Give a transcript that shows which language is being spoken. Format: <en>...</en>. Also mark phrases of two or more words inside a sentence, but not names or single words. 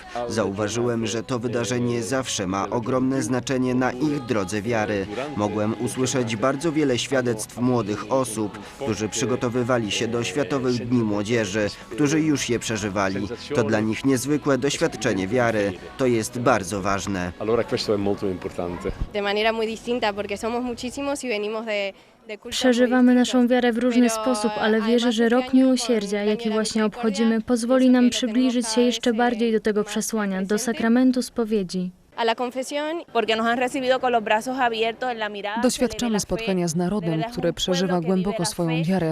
<pl>Zauważyłem, że to wydarzenie zawsze ma ogromne znaczenie na ich drodze wiary. Mogłem usłyszeć bardzo wiele świadectw młodych osób, którzy przygotowywali się do Światowych Dni Młodzieży, którzy już je przeżywali. To dla nich niezwykłe doświadczenie wiary. To jest bardzo ważne.</pl> <es>De manera muy distinta, porque somos muchísimos y venimos de</es> <pl>Przeżywamy naszą wiarę w różny sposób, ale wierzę, że Rok Miłosierdzia, jaki właśnie obchodzimy, pozwoli nam przybliżyć się jeszcze bardziej do tego przesłania, do sakramentu spowiedzi. Doświadczamy spotkania z narodem, który przeżywa głęboko swoją wiarę.</pl>